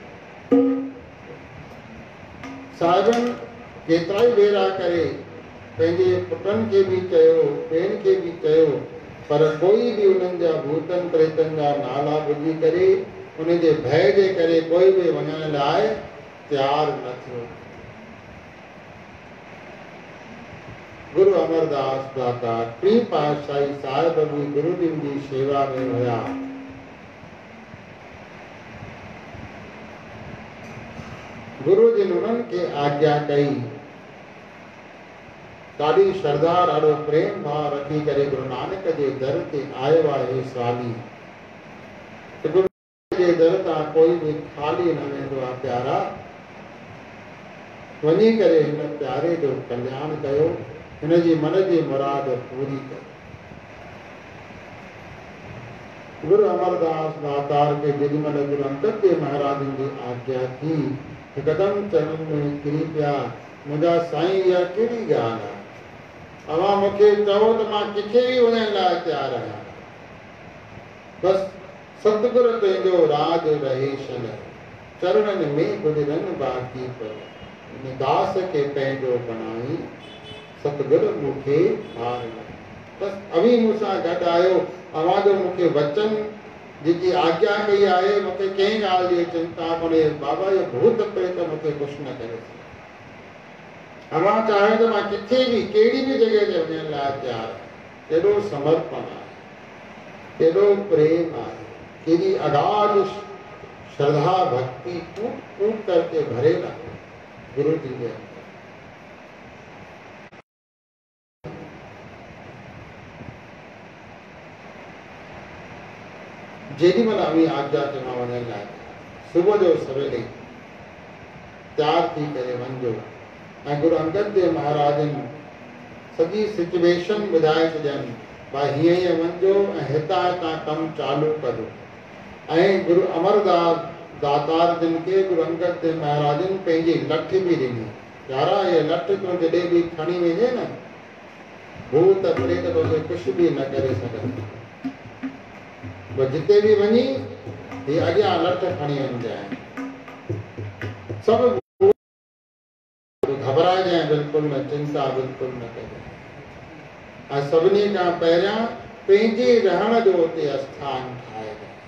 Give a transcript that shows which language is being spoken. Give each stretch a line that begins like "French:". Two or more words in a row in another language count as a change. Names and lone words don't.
Sindhi: साहिबनि केतिरा ई भेरा करे पंहिंजे पुटनि खे बि चयो, भेण खे बि चयो, पर कोई भी उन्हनि जा भूतनि प्रेतनि जा नाला ॿुधी करे उन जे भय जे करे कोई भी वञण लाइ तयारु न थियो। गुरु अमरदास दाता टी पातशाही साहिब भी गुरु जी जी सेवा में हुया। गुरु जी उन्हनि खे आज्ञा कई, ॾाढी श्रद्धा ॾाढो प्रेम भाव रखी करे गुरु नानक जे दर ते आयो आहे स्वामी। गुरु जे दर तां कोई बि खाली न वेंदो आहे प्यारा। वञी करे हिन प्यारे जो कल्याण कयो, हिन जी मन जी मुराद पूरी कयो। गुरु अमरदास दातार के जेॾीमहिल गुरु अंगद देव महाराजनि जी आज्ञा थी, हिकदमि चरण में किरी पिया, मुंहिंजा साईं इहा कहिड़ी ॻाल्हि आहे, अवां मूंखे चओ त मां किथे बि वञण लाइ तयारु आहियां, बसि सतगुरु तुंहिंजो राज रहे शन, चरणनि में गुज़रनि बाक़ी पर, इन दास खे पंहिंजो बणाई, सतगुरु मूंखे हार न। बसि अवी मूंसां गॾु आयो, अवां जो मूंखे वचन जेकी आज्ञा कई आहे, मूंखे कंहिं ॻाल्हि जी चिंता कोन्हे, बाबा जो भूत प्रेत मूंखे कुझु न करे सघे। अवां चाहियो त मां किथे बि कहिड़ी बि जॻह ते वञण लाइ तयारु आहियां। केॾो समर्पण आहे, केॾो प्रेम आहे, केॾी अगाध श्रद्धा भक्ति
Hindi: कूट कूट करके
Sindhi: भरेल आहे गुरु जी जे अंदर। जेॾीमहिल अवी आज्ञा ते मां वञण लाइ सुबुह जो सवेले तयारु थी करे वञिजो। ऐं गुरु अंगद देव महाराजनि सॼी सिचुएशन ॿुधाए छॾियनि, भाई हीअं हीअं वञिजो ऐं हितां हितां कमु चालू कजो। ऐं गुरु अमरदास दातार जिन खे गुरु अंगद देव महाराजनि पंहिंजी लठ बि ॾिनी, यारा इहे लठ तूं जॾहिं बि खणी वेंदे न, भूत प्रेत तोखे कुझु बि न करे सघंदो, जिते बि वञी ही अॻियां लठ खणी वञजांइ, सभु घबराइजांइ बिल्कुलु न, चिंता बिल्कुलु न कजांइ। ऐं सभिनी खां पहिरियां पंहिंजे रहण जो उते आस्थान ठाहिजांइ।